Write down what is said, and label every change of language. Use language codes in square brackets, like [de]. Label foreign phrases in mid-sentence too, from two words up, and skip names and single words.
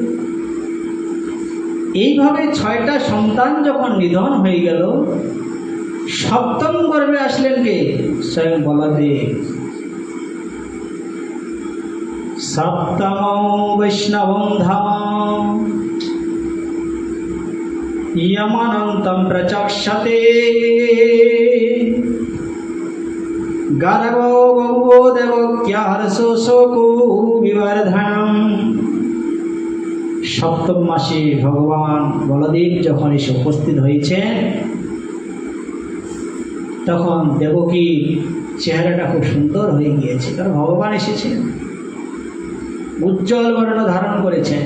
[bn] এইভাবে 6টা সন্তান যখন নিধন হয়ে গেল, 7ম গর্ভে আসলেন কে? স্বয়ং বলদেব। [sa] 7তম বৈষ্ণবম ধাম यमनन्तं प्रचक्षते गर्भो गौवो देवक्या हर्षो शोको विवर्धनम्। [bn] সপ্তম মাসে ভগবান বলদেব যখন এসে উপস্থিত হয়েছেন তখন দেবকীর চেহারাটা খুব সুন্দর হয়ে গিয়েছে, কারণ ভগবান এসেছেন, উজ্জ্বল বর্ণ ধারণ করেছেন।